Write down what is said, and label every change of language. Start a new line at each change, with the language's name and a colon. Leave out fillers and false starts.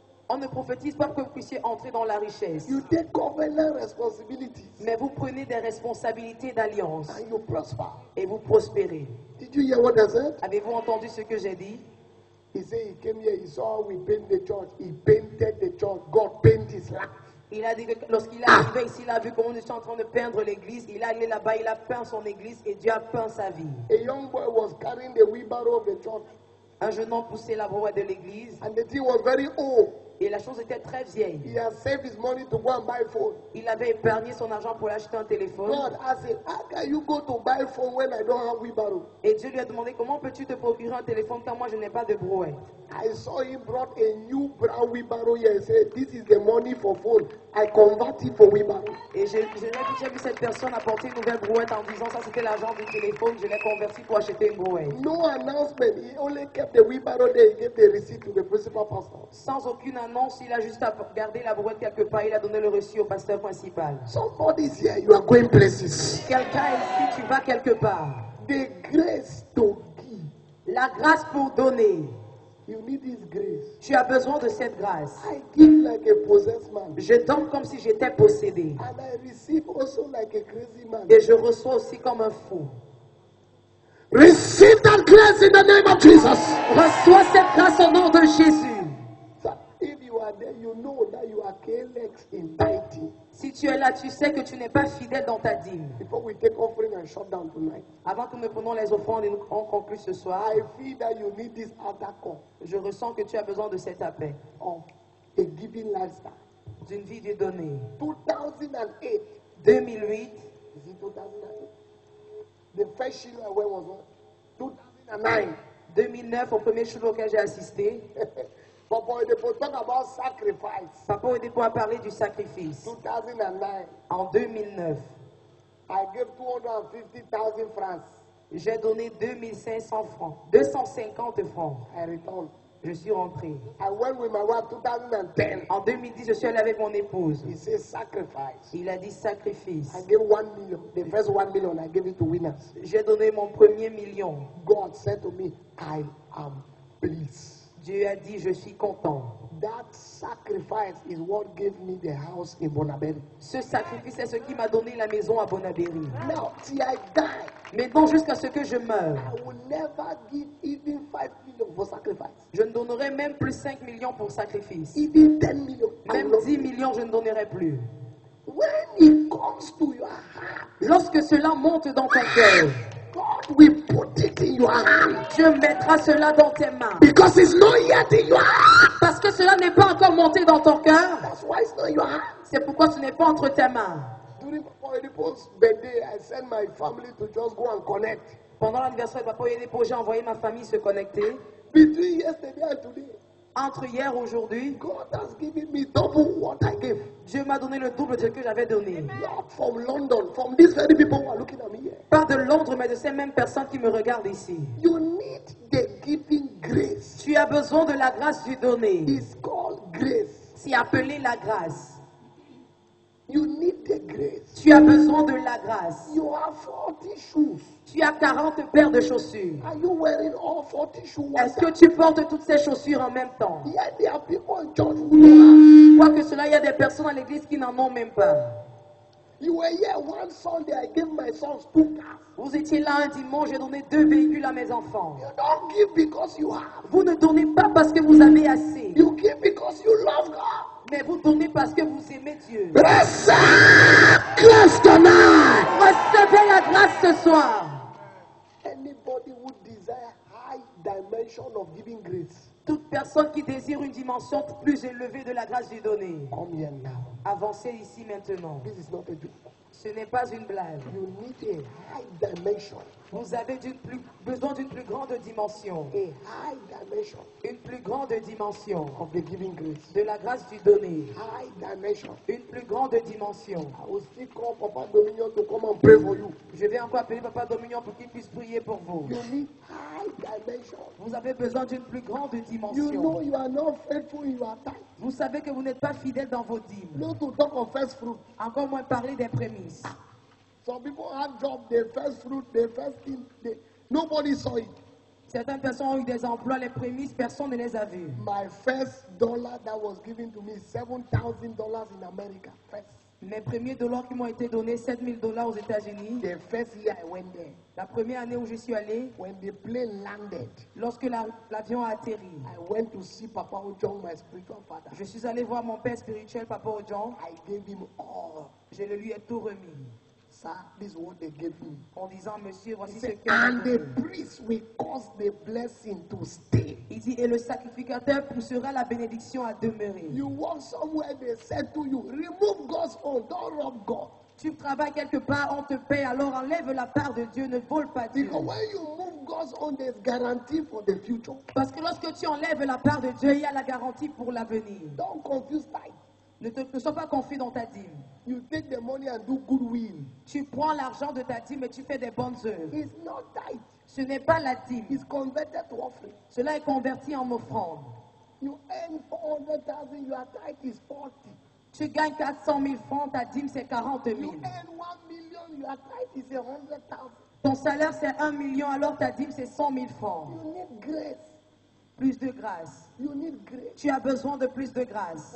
French: On ne prophétise pas que vous puissiez entrer dans la richesse.
English: You take covenant responsibilities
French: Mais vous prenez des responsabilités d'alliance
English: and you prosper.
French: et vous prospérez.
English: Did you hear what I said?
French: Avez-vous entendu ce que j'ai dit?
English: He said he came here, he saw we paint the church. He painted the church. God painted his life.
French: Il a dit que lorsqu'il est arrivé ici, il a vu comment nous sommes en train de peindre l'église. Il est allé là-bas, il a peint son église et Dieu a peint sa vie.
English: A young boy was carrying the wheelbarrow of the church,
French: Un jeune homme poussait la brouette de l'église
English: and the thing was very old.
French: et la chose était très vieille.
English: He had saved his money to go and buy phone.
French: Il avait épargné son argent pour acheter un téléphone.
English: God asked him, how can you go to buy phone when I don't have wheelbarrow?
French: Et Dieu lui a demandé comment peux-tu te procurer un téléphone quand moi je n'ai pas de brouette.
English: I saw him brought a new brown wheelbarrow here and said, this is the money for phone. I convert it for wheelbarrow.
French: Et j'ai vu cette personne apporter une nouvelle brouette en disant ça c'était l'argent du téléphone, je l'ai converti pour acheter une brouette.
English: No announcement. He only kept the wheelbarrow there. He gave the receipt to the principal pastor.
French: Sans aucune annonce, il a juste gardé la brouette quelque part, il a donné le reçu au pasteur principal.
English: Somebody's here. You are going places.
French: Quelqu'un ici, tu vas quelque part.
English: The grace to give.
French: La grâce pour donner.
English: You need this grace.
French: Tu as besoin de cette grâce.
English: I give like a possessed man.
French: Je donne comme si j'étais possédé.
English: And I receive also like a crazy man.
French: Et je reçois aussi comme un fou.
English: Receive that grace in the name of Jesus.
French: Reçois cette grâce au nom de Jésus.
English: So if you are there, you know that you are careless in tithing.
French: Si tu es là, tu sais que tu n'es pas fidèle dans ta dîme.
English: Before we take offering and shut down tonight,
French: Avant que nous prenions les offrandes et nous concluons ce soir,
English: I feel that you need this other call
French: je ressens que tu as besoin de cet appel,
English: of a giving lifestyle.
French: d'une vie de donner.
English: 2008.
French: 2008,
English: Is it 2008? The first Shiloh I went was what? 2009.
French: 2009, au premier show auquel j'ai assisté,
English: Papa, they talk about sacrifice.
French: Papa Oedipo a parlé du sacrifice.
English: 2009.
French: En 2009,
English: I gave 250,000 francs.
French: j'ai donné 2500 francs, 250 francs.
English: I returned.
French: Je suis rentré.
English: I went with my wife 2010.
French: En 2010, je suis allé avec mon épouse.
English: He says sacrifice.
French: Il a dit sacrifice.
English: I gave 1 million. The first 1 million I gave it to winners.
French: J'ai donné mon premier million.
English: God said to me, I am pleased.
French: Dieu a dit, je suis content.
English: That sacrifice is what gave me the house in Bonaberry.
French: Ce sacrifice est ce qui m'a donné la maison à Bonaberry.
English: Now, till I die,
French: Maintenant, jusqu'à ce que je meure,
English: I will never give even 5 million for sacrifice.
French: je ne donnerai même plus 5 millions pour sacrifice.
English: Even 10 million. I
French: Même
English: will not.
French: 10 millions, je ne donnerai plus.
English: When it comes to your heart,
French: Lorsque cela monte dans ton cœur,
English: God will put it in your hand.
French: Dieu mettra cela dans tes mains.
English: Because it's not yet in your heart.
French: Parce que cela n'est pas encore monté dans ton cœur,
English: That's why it's not in your heart.
French: c'est pourquoi ce n'est pas entre tes mains.
English: During Papa Oedipo's birthday, I sent my family to just go and connect.
French: Pendant l'anniversaire de Papa Oedipo, j'ai envoyé ma famille se connecter.
English: Between yesterday and today,
French: Entre hier et aujourd'hui,
English: God has given me double what I gave.
French: Dieu m'a donné le double de ce que j'avais donné.
English: Not from London, from these very people who are looking at me here.
French: Pas de Londres, mais de ces mêmes personnes qui me regardent ici.
English: You need the giving grace.
French: Tu as besoin de la grâce du donner.
English: It's called grace.
French: C'est appelé la grâce.
English: You need the grace.
French: Tu as besoin de la grâce.
English: You have 40 shoes.
French: Tu as 40 paires de chaussures.
English: Are you wearing all 40 shoes? one
French: Est-ce que
English: time?
French: tu portes toutes ces chaussures en même temps?
English: Yet there are people in church who don't have.
French: Quoi que cela, il y a des personnes à l'église qui n'en ont même pas.
English: You were here one Sunday, I gave my sons 2 cars.
French: Vous étiez là un dimanche, j'ai donné 2 véhicules à mes enfants.
English: You don't give because you have.
French: Vous ne donnez pas parce que vous avez assez,
English: You give because you love God.
French: mais vous donnez parce que vous aimez Dieu.
English: Receive grace tonight.
French: Recevez la grâce ce soir.
English: Anybody who desire high dimension of giving grace,
French: Toute personne qui désire une dimension plus élevée de la grâce du donner,
English: come here now.
French: avancez ici maintenant.
English: This is not a joke.
French: Ce n'est pas une blague.
English: You need a high dimension.
French: Vous avez besoin d'une plus grande dimension.
English: A high dimension
French: Une plus grande dimension
English: of the giving grace.
French: de la grâce du donner.
English: High dimension.
French: Une plus grande dimension.
English: I will still call Papa Dominion to come and pray for you.
French: Je vais encore appeler Papa Dominion pour qu'il puisse prier pour vous.
English: You need high dimension.
French: Vous avez besoin d'une plus grande
English: You know
French: dimension.
English: you are not faithful in your time.
French: Vous savez que vous n'êtes pas fidèle dans vos dîmes.
English: Not to talk of first fruit.
French: Encore moins parler des prémices.
English: Some people have job, their first fruit, their first thing. Nobody saw it.
French: Certaines personnes ont eu des emplois, les prémices, personne ne les a vus.
English: My first dollar that was given to me, $7,000 in America. First.
French: Mes premiers dollars qui m'ont été donnés, $7,000 aux États-Unis.
English: The first year I went there,
French: La première année où je suis allé,
English: when the plane landed,
French: lorsque l'avion a atterri,
English: I went to see Papa Ojong, my spiritual father.
French: je suis allé voir mon père spirituel, Papa Ojong.
English: I gave him all.
French: Je le lui ai tout remis.
English: Sir, this is what they gave me.
French: En disant, monsieur,
English: He
French: voici ce
English: said,
French: qu'il a
English: and the
French: donné.
English: priest will cause the blessing to stay.
French: Il dit, et le sacrificateur poussera la bénédiction à demeurer.
English: You walk somewhere, they said to you, remove God's own, don't rob God.
French: Tu travailles quelque part, on te paye, alors enlève la part de Dieu, ne vole pas Dieu.
English: Because when you move God's own, there's guarantee for the future.
French: Parce que lorsque tu enlèves la part de Dieu, il y a la garantie pour l'avenir.
English: Don't confuse tithe.
French: Ne sois pas confus dans ta dîme.
English: You take the money and do goodwill.
French: Tu prends l'argent de ta dîme et tu fais des bonnes œuvres.
English: It's not tithe.
French: Ce n'est pas la dîme.
English: It's converted to offering.
French: Cela est converti en offrande.
English: You earn 400,000, your tithe is 40.
French: Tu gagnes 400 000 francs, ta dîme c'est 40 000.
English: You earn 1 million, your tithe is 100,000.
French: Ton salaire c'est 1 million, alors ta dîme c'est 100 000 francs.
English: You need grace.
French: Plus de grâce.
English: You need grace
French: Tu as besoin de plus de grâce